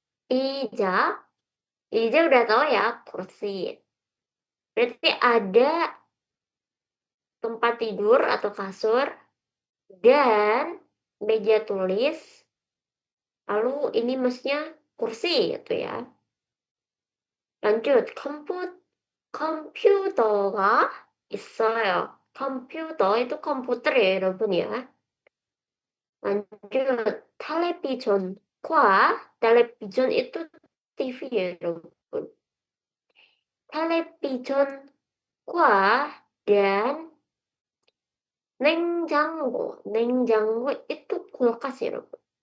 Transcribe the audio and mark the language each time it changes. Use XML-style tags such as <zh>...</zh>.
<id>Ija, ija udah tahu ya, kursi. Berarti ada tempat tidur atau kasur dan meja tulis. Lalu ini maksudnya kursi gitu ya. lanjut,</id> <ko>컴퓨터가 있어요.</ko> <id>컴퓨터 itu komputer ya 여러분 ya. lanjut, 텔레비전과 텔레비전 itu TV ya 여러분. 텔레비전과 dan 냉장고 itu kulkas ya 여러분.</id>